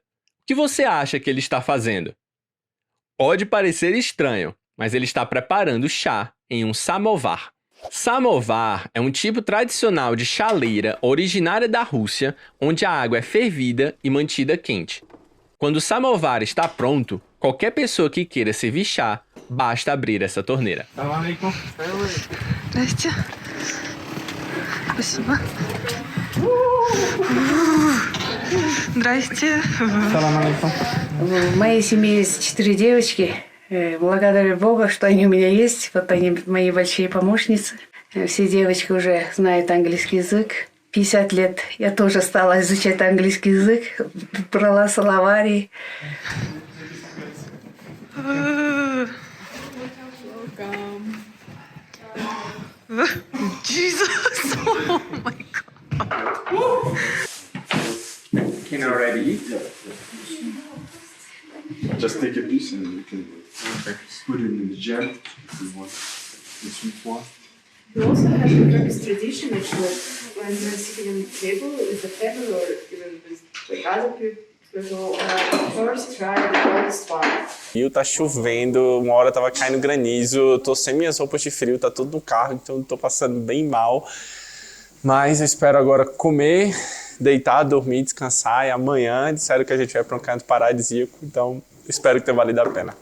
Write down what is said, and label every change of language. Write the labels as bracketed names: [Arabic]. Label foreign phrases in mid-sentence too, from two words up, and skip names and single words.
[Portuguese] O que você acha que ele está fazendo? Pode parecer estranho, mas ele está preparando chá em um samovar. Samovar é um tipo tradicional de chaleira originária da Rússia, onde a água é fervida e mantida quente. Quando o samovar está pronto, qualquer pessoa que queira servir chá, basta abrir essa torneira. [Russian] Здрасте. Спасибо. Здрасте. В моей семье есть 4 девочки. Благодарю Бога, что они у меня есть. Вот они мои большие помощницы. Все девочки уже знают английский язык. 50 лет я тоже стала изучать английский язык. Брала словари. [English] Jesus! Oh my god! Can already eat? Just take a piece and you can put it in the jam if you want. The sweet one. We also have the Turkish tradition actually when we're sitting on the table with the family or even with like other people, first try the oldest one. [Portuguese] Rio tá chovendo, uma hora tava caindo granizo, eu tô sem minhas roupas de frio, tá tudo no carro, então eu tô passando bem mal. Mas eu espero agora comer, deitar, dormir, descansar e amanhã disseram que a gente vai para um canto paradisíaco, então espero que tenha valido a pena.